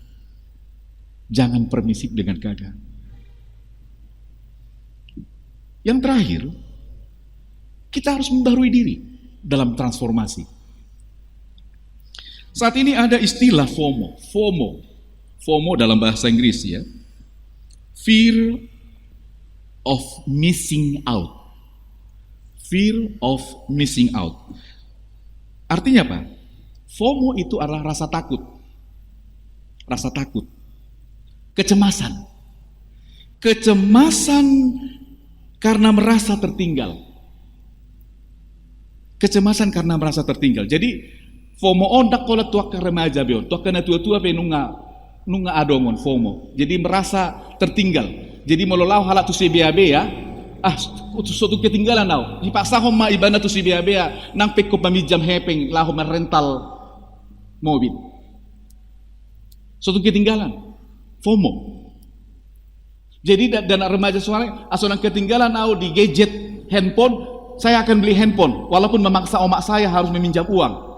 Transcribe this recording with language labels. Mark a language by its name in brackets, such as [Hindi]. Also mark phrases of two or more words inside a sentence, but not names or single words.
[Indonesian] Jangan permisif dengan keadaan. Yang terakhir, kita harus membarui diri dalam transformasi. Saat ini ada istilah FOMO. FOMO dalam bahasa Inggris ya. [English] Fear of missing out. Fear of missing out. [Indonesian] Artinya apa? FOMO itu adalah rasa takut. Rasa takut. Kecemasan. Kecemasan karena merasa tertinggal. Kecemasan karena merasa tertinggal. [Batak Toba] Jadi FOMO ondak kola tuaka remaja beon. Tuaka na tua-tua be nunga adomon FOMO. [Indonesian] Jadi merasa tertinggal. [Batak Toba] Jadi mololau halak tu CBAB ya. [Indonesian] Suatu ketinggalan tau. [Batak Toba] Dipaksa homa ibana tu CBAB ya. Nang peko pamijam hepeng lahu rental mobil. [Indonesian] Suatu ketinggalan. FOMO. Jadi dana remaja soalnya asal ketinggalan tau di gadget handphone. Saya akan beli handphone. Walaupun memaksa omak saya harus meminjam uang.